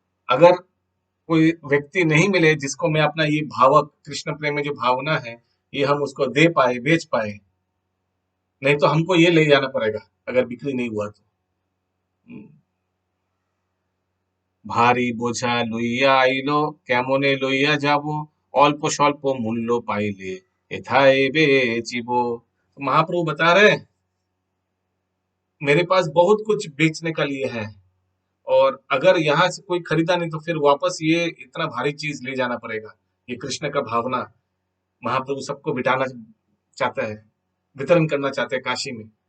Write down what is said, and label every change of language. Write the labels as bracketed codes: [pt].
[hi] अगर कोई व्यक्ति नहीं मिले जिसको मैं अपना ये भावक कृष्ण प्रेम में जो भावना है, ये हम उसको दे पाए, बेच पाए, नहीं तो हमको ये ले जाना पड़ेगा अगर बिक्री नहीं हुआ तो। [bn] ভারী বোঝা লইয়া আইলো কেমনে লইয়া যাব অল্প স্বল্প মূল্য পাইলে এথায় বেচিব। [hi] महाप्रभु बता रहे हैं मेरे पास बहुत कुछ बेचने का लिए है, और अगर यहाँ से कोई खरीदा नहीं तो फिर वापस ये इतना भारी चीज ले जाना पड़ेगा। ये कृष्ण का भावना महाप्रभु सबको बिठाना चाहता है, वितरण करना चाहते हैं काशी में।